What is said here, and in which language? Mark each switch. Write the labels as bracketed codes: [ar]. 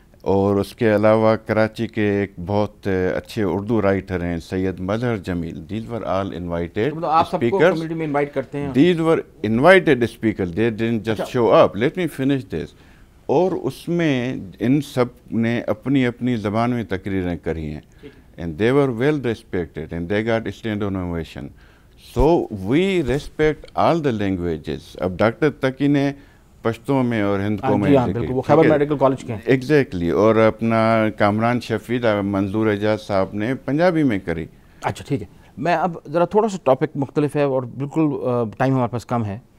[ur] اور اس کے علاوہ کراچی کے ایک بہت اچھے اردو رائٹر ہیں سید مظہر جمیل. [en] These were all invited speakers. These were invited speaker. They didn't just show up. Let me finish this. [ur] اور اس میں ان سب نے اپنی اپنی زبان میں تقریریں کری ہیں. [en] And they were well respected and they got stand-on ovation. So we respect all the languages. [ur] اب ڈاکٹر تقی نے پشتو میں اور ہند کو میں وہ خیبر میڈیکل کالج کے ایگزیکٹلی، اور اپنا کامران شفیع منظور اعجاز صاحب نے پنجابی میں کری. اچھا ٹھیک ہے. میں اب ذرا تھوڑا سا ٹاپک مختلف ہے اور بالکل ٹائم ہمارے پاس کم ہے.